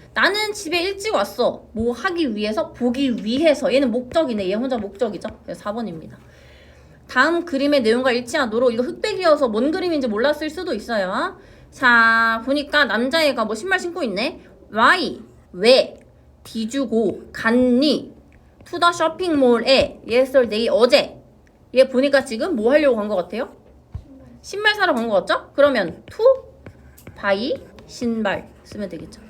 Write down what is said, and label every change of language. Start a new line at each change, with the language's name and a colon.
Korean: 나는 집에 일찍 왔어. 뭐 하기 위해서? 보기 위해서. 얘는 목적이네. 얘 혼자 목적이죠? 그래서 4번입니다. 다음 그림의 내용과 일치하도록 이거 흑백이어서 뭔 그림인지 몰랐을 수도 있어요. 자, 보니까 남자애가 뭐 신발 신고 있네.
English: Why?
Korean: 왜?
English: Did you go?
Korean: 갔니?
English: To the shopping mall에 yesterday
Korean: 어제. 얘 보니까 지금 뭐 하려고 간 것 같아요? 신발 사러 간 것 같죠? 그러면 to buy 신발 쓰면 되겠죠.